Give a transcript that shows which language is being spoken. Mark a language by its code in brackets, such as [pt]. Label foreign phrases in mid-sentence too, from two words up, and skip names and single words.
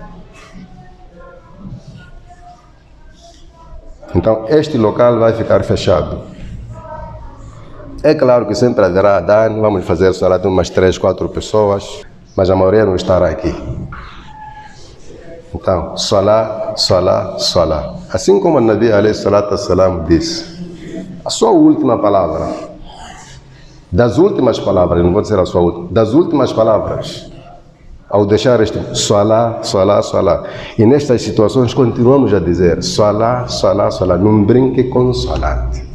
[pt] Então este local vai ficar fechado. É claro que sempre haverá adhan, vamos fazer salat de umas 3, 4 pessoas, mas a maioria não estará aqui. [ar] Então، صلاة، صلاة، صلاة. [pt] Assim como o [ar] النبي عليه الصلاة والسلام [pt] disse, a sua última palavra, das últimas palavras, não vou dizer a sua última, das últimas palavras, ao deixar este [ar] صلاة، صلاة، صلاة. [pt] E nestas situações continuamos a dizer [ar] صلاة، صلاة، صلاة. [pt] Não brinque com salat.